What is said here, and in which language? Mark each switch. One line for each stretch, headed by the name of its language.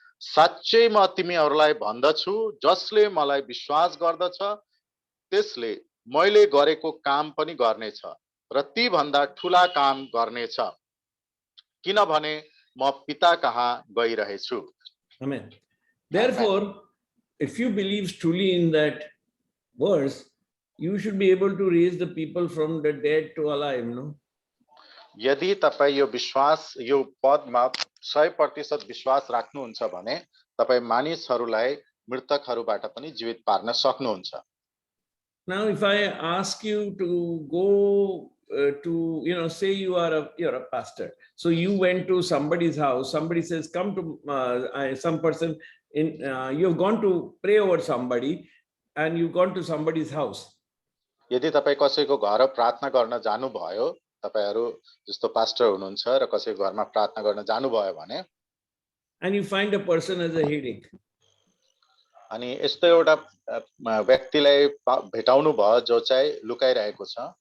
Nepali: साच्चै म तिमीहरुलाई भन्दछु, जसले मलाई विश्वास गर्दछ त्यसले मैले गरेको काम पनि गर्नेछ र ती भन्दा ठूला काम गर्नेछ, किनभने म पिता कहाँ गइरहेछु।
English: Amen. Therefore, if you believe truly in that verse, you should be able to raise the people from the dead to alive, no?
Nepali: यदि तपाई यो विश्वास यो पदमा 100% विश्वास राख्नुहुन्छ भने तपाई मानिसहरुलाई मृतकहरुबाट पनि जीवित पार्न सक्नुहुन्छ।
English: Now if I ask you to go to, say you're a pastor, so you went to somebody's house, somebody says come to some person in you've gone to pray over somebody and you've gone to somebody's house.
Nepali: यदि तपाई कसैको घर प्रार्थना गर्न जानु भयो, तपाईहरु जस्तो पास्टर हुनुहुन्छ र कसैको घरमा प्रार्थना गर्न जानु भयो भने,
English: and you find a person has a headache,
Nepali: अनि यस्तो एउटा व्यक्तिलाई भेटाउनु भयो जो चाहिँ लुकाइरहेको छ,